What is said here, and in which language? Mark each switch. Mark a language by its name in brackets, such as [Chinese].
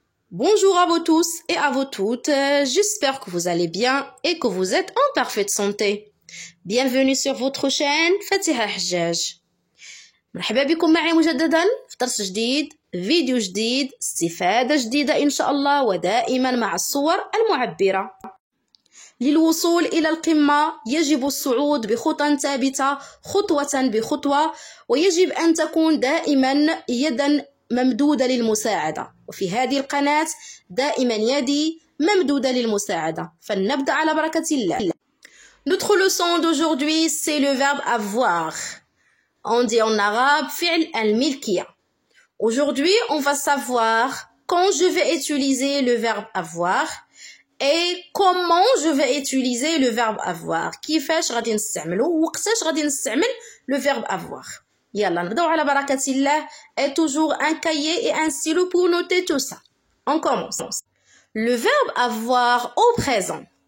[French] Bonjour à vous tous et à vous toutes, j'espère que vous allez bien et que vous êtes en parfaite santé. Bienvenue sur votre chaîne Fatiha Hajjaj. [Arabic] مرحبا بكم معي مجددا في درس جديد، فيديو جديد، استفادة جديدة إن شاء الله، ودائما مع الصور المعبرة. للوصول إلى القمة يجب الصعود بخطى ثابتة خطوة بخطوة، ويجب أن تكون دائما يدا ممدودة للمساعدة، وفي هذه القناة دائما يدي ممدودة للمساعدة. فلنبدأ على بركة الله. [French] Notre leçon d'aujourd'hui, c'est le verbe avoir. On dit en arabe fi'l al-milkiya. Aujourd'hui, on va savoir quand je vais utiliser le verbe avoir et comment je vais utiliser le verbe avoir. [Arabic] كيفاش غادي نستعملو وقتاش غادي نستعمل [French] le verbe avoir. [Arabic] يلا نبداو على بركة الله. [French] Et toujours un cahier et un stylo pour noter tout ça. On commence. Le verbe avoir au présent.